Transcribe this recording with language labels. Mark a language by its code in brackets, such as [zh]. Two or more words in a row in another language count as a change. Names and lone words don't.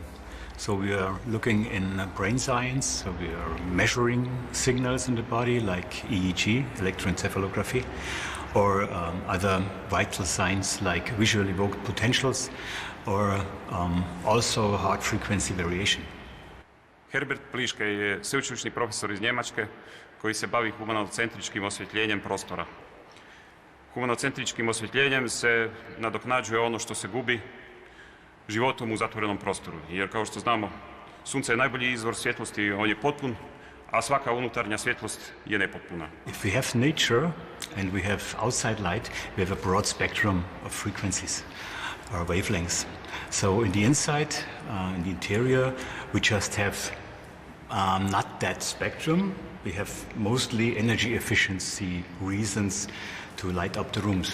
[en] So we are looking in brain science, so we are measuring signals in the body like EEG, electroencephalography, or other vital signs like visually evoked potentials, or also heart frequency variation. [hr] Herbert Pliške je sveučilišni profesor iz Njemačke koji se bavi humanocentričkim osvjetljenjem prostora. Humanocentričkim osvjetljenjem se nadoknađuje ono što se gubi životom u zatvorenom prostoru. Jer kao što znamo, sunce je najbolji izvor svjetlosti, on je potpun, a svaka unutarnja svjetlost je nepotpuna. [en] If we have nature and we have outside light, we have a broad spectrum of frequencies or wavelengths. So in the inside, in the interior, we just have not that spectrum. We have mostly energy efficiency reasons to light up the rooms.